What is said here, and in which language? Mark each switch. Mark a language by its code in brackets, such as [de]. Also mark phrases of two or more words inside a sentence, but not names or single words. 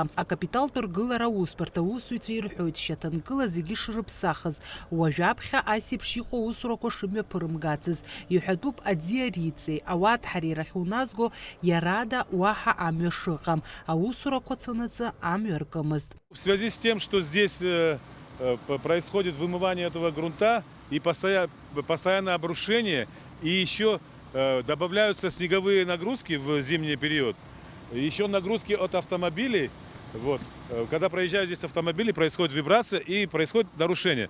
[ab] Акапиталтә ргылара аусбарҭа аусзуҩцәа ирҳәоит шьаҭанкыла зегьы шрыԥсахыз, уажәаԥхьа асеиԥш иҟоу аусурақәа шымҩаԥырымгацыз. Иҳәатәуп аӡиа Рицеи, ауаҭҳареи рахь уназго иарада уаҳа амҩа шыҟам. Аусурақәа цонаҵы [ru] В связи с тем, что здесь происходит вымывание этого грунта и постоянное обрушение, и еще добавляются снеговые нагрузки в зимний период, еще нагрузки от автомобилей, вот, когда проезжают здесь автомобили, происходит вибрация и происходит нарушение.